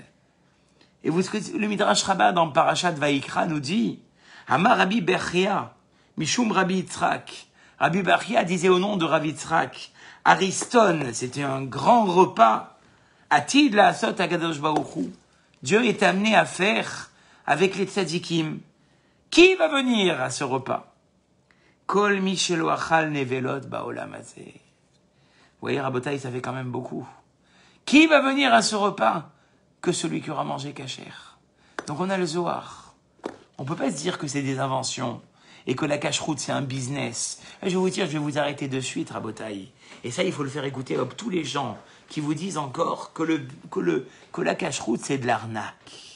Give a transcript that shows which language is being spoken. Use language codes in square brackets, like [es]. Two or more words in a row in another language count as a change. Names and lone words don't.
[fr] Et le Midrash Rabbah dans Parashat Vayikra nous dit [he] אמר רבי בחיי משום רבי יצחק. [fr] Rabbi Bechia disait au nom de Rabbi Yitzhak, Ariston, c'était un grand repas. [he] עתיד לעשות הקדוש ברוך הוא. [fr] Dieu est amené à faire avec les tzadikim. Qui va venir à ce repas? [he] כל מי שלא אכל נבלות בעולם הזה. [fr] Vous voyez, Rabotai, ça fait quand même beaucoup. Qui va venir à ce repas? Que celui qui aura mangé cachère. Donc on a le Zohar. On ne peut pas se dire que c'est des inventions et que la cacheroute c'est un business. Et je vais vous dire, je vais vous arrêter de suite, Rabotai. Et ça, il faut le faire écouter à tous les gens qui vous disent encore que la cacheroute c'est de l'arnaque.